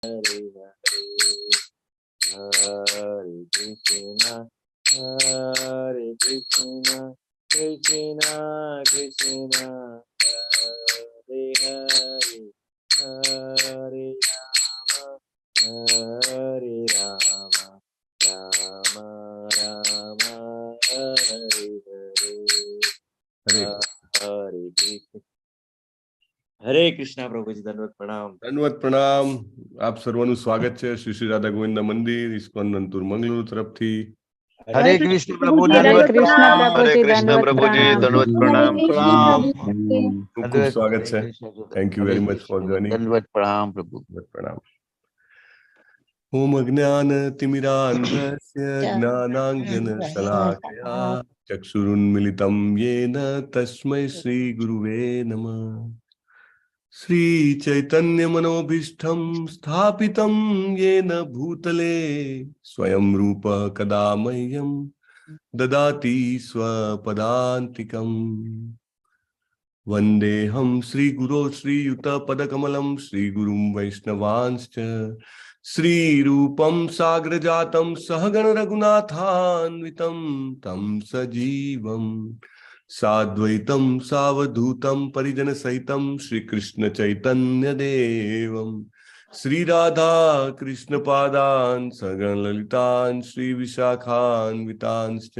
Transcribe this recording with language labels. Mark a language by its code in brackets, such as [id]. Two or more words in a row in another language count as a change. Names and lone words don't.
[sa] Hare Krishna, Hare Krishna, Krishna Krishna, Hare Hare, Hare Rama, Hare Rama, Rama Rama, Hare Hare, Hare Krishna. [gu] હરે કૃષ્ણ પ્રભુજી, દંડવત પ્રણામ. દંડવત પ્રણામ. આપ સર્વનું સ્વાગત છે શ્રી શ્રી રાધા ગોવિંદ મંદિર ઇસ્કોન નંતુર મંગલુરુ તરફથી. હરે કૃષ્ણ પ્રભુ, દંડવત પ્રણામ. હરે કૃષ્ણ પ્રભુજી, દંડવત પ્રણામ. ખૂબ ખૂબ સ્વાગત છે. [en] Thank you very much for joining. [gu] દંડવત પ્રણામ પ્રભુ. પ્રણામ. [sa] ઓમ અજ્ઞાન તિમિરાંધસ્ય જ્ઞાનાંજન શલાકયા ચક્ષુરુન્મિલિતમ યેન તસ્મૈ શ્રી ગુરુવે નમઃ. श्री चैतन्य मनोभीष्टं स्थापितं येन भूतले स्वयं रूप कदा मह्यं ददाति स्वपदान्तिकम्. वन्देऽहं श्रीगुरो श्रीयुतपदकमलं श्रीगुरुं वैष्णवांश्च श्रीरूपं साग्रजातं सहगण रघुनाथान्वितं तं सजीवम् साद्वैतं सावधूतं परिजन सहितं श्री कृष्ण चैतन्य देवं श्री राधा कृष्ण पादान् सगण ललितान् श्री विशाखान्वितांश्च.